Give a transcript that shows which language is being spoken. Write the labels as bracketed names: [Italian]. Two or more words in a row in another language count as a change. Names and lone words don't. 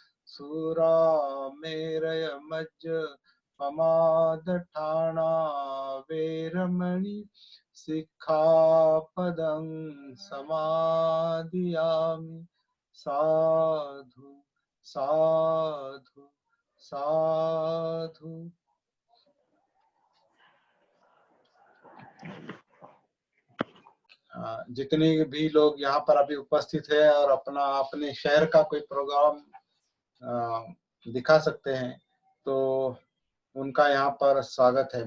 [Pali] सुरामेरय मज्जपमादठाना वेरमणि सिक्खापदं समादियामि। साधु साधु साधु। [Hindi] जितने भी लोग यहाँ पर अभी उपस्थित है और अपना अपने शहर का कोई प्रोग्राम दिखा सकते हैं तो उनका यहाँ पर स्वागत है।